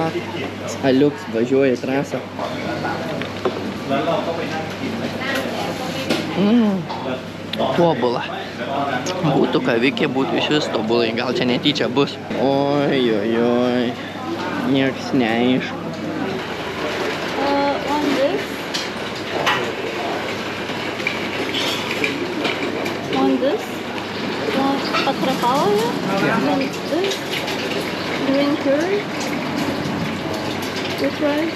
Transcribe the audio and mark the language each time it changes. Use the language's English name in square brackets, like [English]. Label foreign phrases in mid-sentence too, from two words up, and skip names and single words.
[Lithuanian] Aliuks važiuoja į trasą. Tobula. Būtų kavikė, būtų iš vis tobulai, gal čia netyčia bus. Oi, nieks neaišku. [English] One this. One this. One patrapalaya. One this. Green curry. With rice.